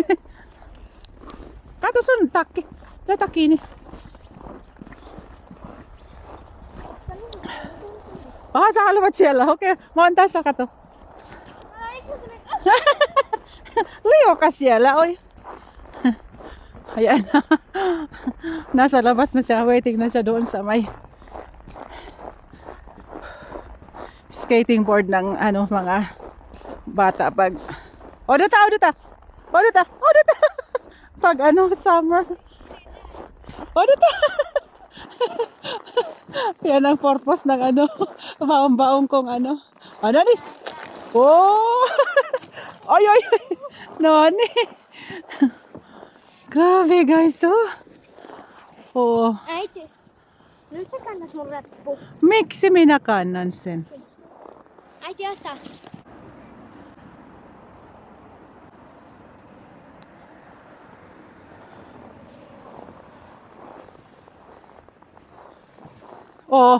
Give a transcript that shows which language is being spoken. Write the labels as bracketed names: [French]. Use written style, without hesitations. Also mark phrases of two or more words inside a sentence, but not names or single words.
[Finnish] Kato sun takki. Laita kiinni. Sä haluat siellä. Okei. Mä oon tässä, kato. Liukas siellä, oi. [Filipino] Ayan. Nasa labas na siya. Waiting na siya doon sa may [English] skating board [Filipino] ng mga bata pag Odota. Pag summer. [Finnish] Odota. [Filipino] Yan ang purpose ng baong-baong kong Ano ni? Oh! Oy. Nani? Grabe guys, oh. Oh. [Finnish] Äiti, nyt sä kannat mun reppu. Miksi minä kannan sen? Äiti, ota. Oh.